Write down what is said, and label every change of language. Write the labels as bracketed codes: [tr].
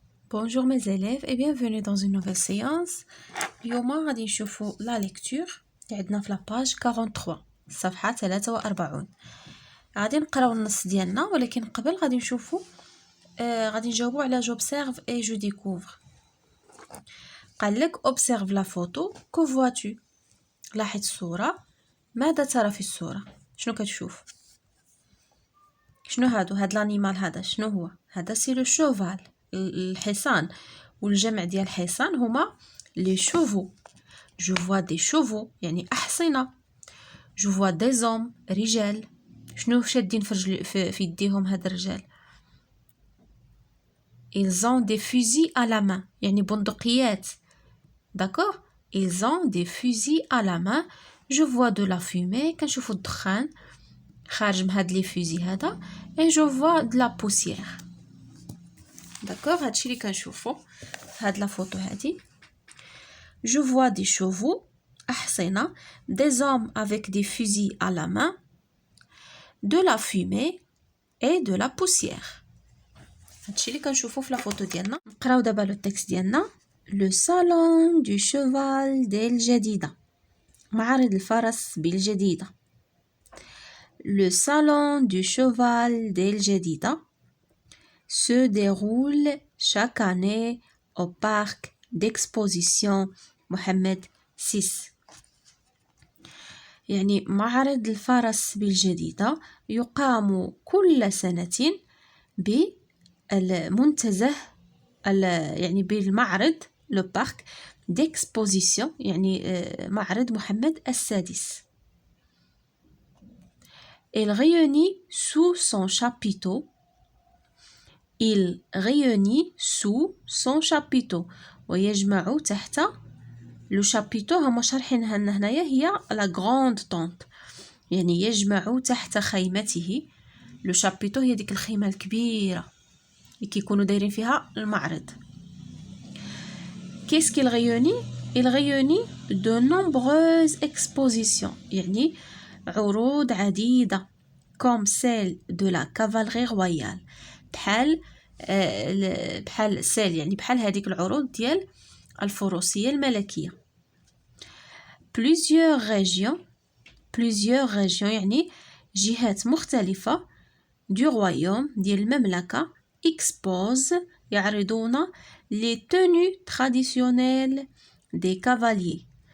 [fr] Bonjour mes élèves et bienvenue dans une nouvelle séance. [ar] اليوم غادي نشوفوا [fr] la lecture [ar] اللي عندنا في لاباج 43 صفحة 43. غادي نقراو النص ديالنا ولكن قبل غادي نشوفوا غادي نجاوبوا على [fr] j'observe et je découvre. [ar] قال لك [fr] observe la photo, que vois-tu؟ [ar] لاحظ الصورة، ماذا ترى في الصورة؟ شنو كتشوف؟ شنو هاد لانيمال هذا شنو هو؟ هذا سي لو شوفال، الحصان، والجمع ديال الحصان هما لي شوفو. [fr] جو فوا دي شوفو [ar] يعني احصنه. [fr] جو فوا دي زوم رجال. [ar] شنو شادين في يديهم هاد الرجال؟ [fr] ils ont des fusils à la main [ar] يعني بندقيات. [fr] d'accord ils ont des fusils à la main. je vois de la fumée [ar] كنشوفوا الدخان خارج من هاد لي فوزي هذا. [fr] et je vois de la poussière. [ar] d'accord هادشي اللي كنشوفو هاد لا فوتو هادي. [fr] je vois des chevaux أحصنة, des hommes avec des fusils à la main, de la fumée et de la poussière. [ar] هادشي اللي كنشوفو في لا فوتو ديالنا. نقراو دابا لو تكست ديالنا. [fr] le salon du cheval بالجديدة, [ar] معرض الفرس بالجديدة. [fr] le salon du cheval بالجديدة se déroule chaque année au parc d'exposition Mohamed VI. [ar] يعني معرض الفرس بالجديدة يقام كل سنة بالمنتزه يعني بالمعرض لو بارك ديكسبوزيسيون يعني معرض محمد السادس. [fr] Il réunit sous son chapiteau. Il réunit sous son chapiteau [ar] ويجمع تحت [fr] لو شابيتو. [ar] هما شارحينها لنا هنايا هي لا غروند طونط يعني يجمع تحت خيمته. لو شابيتو هي ديك الخيمه الكبيره اللي كيكونوا دايرين فيها المعرض. [fr] qu'est-ce qu'il réunit? il réunit de nombreuses expositions [ar] يعني عروض عديده [fr] comme celle de la cavalerie royale [ar] بحال سيل يعني بحال هذيك العروض ديال الفروسيه الملكيه. [fr] plusieurs régions [ar] يعني جهات مختلفة [fr] du royaume [ar] ديال المملكة [fr] expose يعرضون les tenues traditionnelles des cavaliers.